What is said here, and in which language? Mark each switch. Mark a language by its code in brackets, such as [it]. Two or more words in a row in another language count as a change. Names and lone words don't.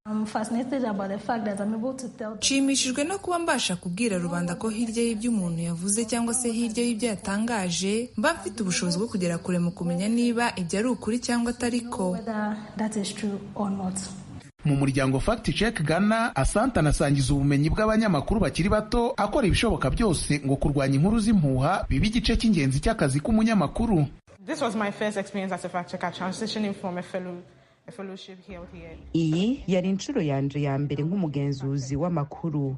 [rw] Nshimishijwe no kuba mbasha kubwira rubanda ko hirya y'ibyo umuntu yavuze cyangwa se hirya y'ibyo yatangaje, mba mfite ubushobozi bwo kugera kure mu kumenya niba ibyo ari ukuri cyangwa atari ko. Mu muryango Fact Check Ghana, Asante anasangiza ubumenyi bw'abanyamakuru bakiri bato akora ibishoboka byose ngo kurwanya inkuru z'impuha bibe igice cy'ingenzi cy'akazi k'umunyamakuru. Iyi yari inshuro yanje ya mbere nk'umugenzuzi w'amakuru.